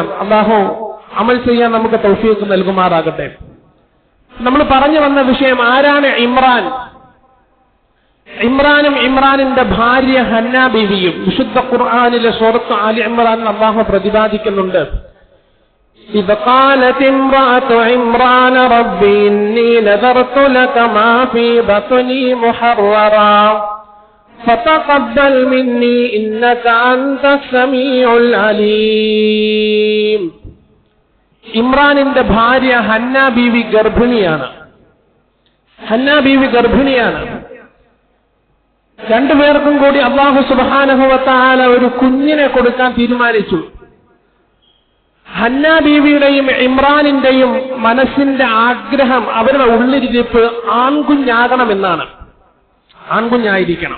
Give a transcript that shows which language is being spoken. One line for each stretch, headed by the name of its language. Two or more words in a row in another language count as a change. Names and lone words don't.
Malayalam: അല്ലാഹു അമൽ ചെയ്യാൻ നമുക്ക് തൗഫീഖ് നൽകുമാറാകട്ടെ. നമ്മൾ പറഞ്ഞു വന്ന വിഷയം ആരാണ് ഇമ്രാൻ? ഇമ്രാനും ഇമ്രാനിന്റെ ഭാര്യ ഹന്ന ബീവിയും വിശുദ്ധ ഖുർആനിലെ സൂറത്ത് ആലി ഇമ്രാൻ അല്ലാഹു പ്രതിപാദിക്കുന്നുണ്ട്.
Arabic: إذ قالت امرأة عمران رب إني نذرت لك ما في بطني محررا فتقبل مني إنك أنت السميع العليم.
Malayalam: ഇമ്രാനിന്റെ ഭാര്യ ഹന്ന ബീവി ഗർഭിണിയാണ്. ഹന്ന ബീവി ഗർഭിണിയാണ്. രണ്ടുപേർക്കും കൂടി അല്ലാഹു
Arabic: سبحانه وتعالى
Malayalam: ഒരു കുഞ്ഞിനെ കൊടുക്കാൻ തീരുമാനിച്ചു. ഹന്ന ബീവിയുടെയും ഇമ്രാനിന്റെയും മനസ്സിന്റെ ആഗ്രഹം, അവരുടെ ഉള്ളിരിപ്പ് ആൺകുഞ്ഞാകണമെന്നാണ്, ആൺകുഞ്ഞായിരിക്കണം.